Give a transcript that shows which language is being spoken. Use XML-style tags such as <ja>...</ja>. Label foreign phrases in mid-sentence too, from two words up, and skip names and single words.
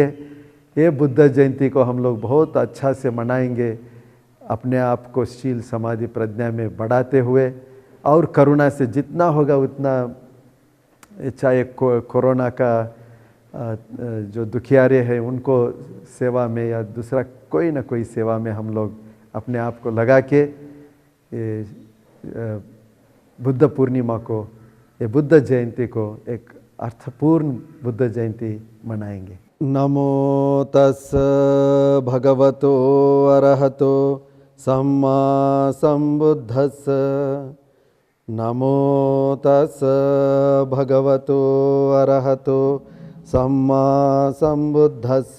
<hi>ये बुद्ध जयंती को हम लोग बहुत अच्छा से मनाएंगे, अपने आप को शील समाधि प्रज्ञा में बढ़ाते हुए और करुणा से जितना होगा उतना, चाहे कोरोना का जो दुखियारे हैं उनको सेवा में या दूसरा कोई ना कोई सेवा में हम लोग अपने आप को लगा के बुद्ध पूर्णिमा को, ये बुद्ध जयंती को एक अर्थपूर्ण बुद्ध जयंती मनाएंगे।</hi> <pi>नमो तस् भगवतो अरहतो सम्मा संबुद्धस्स। नमो तस् भगवतो अरहतो सम्मा संबुद्धस्स।</pi>